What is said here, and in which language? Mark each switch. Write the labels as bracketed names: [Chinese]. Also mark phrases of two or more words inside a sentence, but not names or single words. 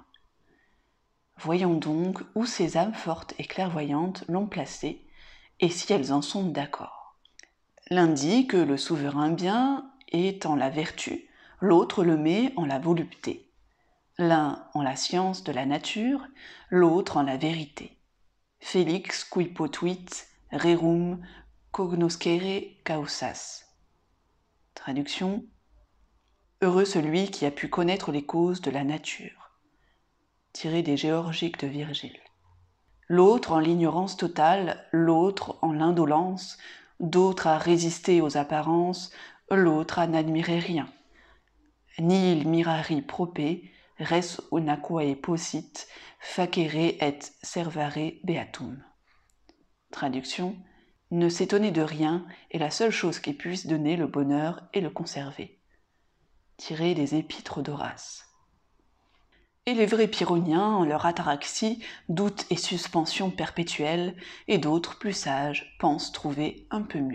[French] Voyons donc où ces âmes fortes et clairvoyantes l'ont placé, et si elles en sont d'accord. L'un dit que le souverain bien est en la vertu, l'autre le met en la volupté. l'un en la science de la nature, l'autre en la vérité. [Latin] Felix qui potuit rerum cognoscere causas. [French] Traduction. Heureux celui qui a pu connaître les causes de la nature. Tiré des Géorgiques de Virgile. L'autre en l'ignorance totale, l'autre en l'indolence, d'autre à résister aux apparences, l'autre à n'admirer rien. [Latin] Nihil mirari prope, res unaquae possit, facere et servare beatum. [French] Traduction. Ne s'étonner de rien est la seule chose qui puisse donner le bonheur et le conserver. Tiré des Épîtres d'Horace. Et les vrais pyrrhoniens, en leur ataraxie, doute et suspension perpétuelle, et d'autres, plus sages, pensent trouver un peu mieux.